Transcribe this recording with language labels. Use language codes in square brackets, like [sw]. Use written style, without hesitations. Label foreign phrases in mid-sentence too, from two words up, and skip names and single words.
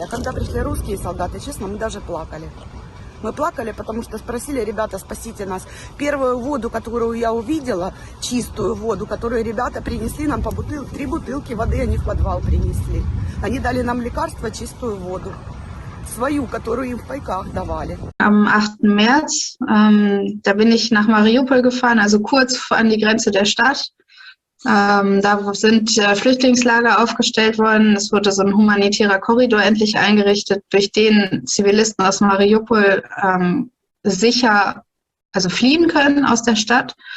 [ru] А когда пришли русские солдаты, честно, мы даже плакали. Мы плакали, потому что спросили: ребята, спасите нас. Первую воду, которую я увидела, чистую воду, которую ребята принесли нам по бутылке, 3 бутылки воды они в подвал принесли. Они дали нам лекарство, чистую воду. Свою, которую им в пайках давали. [de] Am 8. März, da bin ich nach Mariupol gefahren, also kurz an die Grenze der Stadt. Da sind Flüchtlingslager aufgestellt worden. Es wurde so ein humanitärer Korridor endlich eingerichtet, durch den Zivilisten aus Mariupol sicher fliehen können aus der Stadt.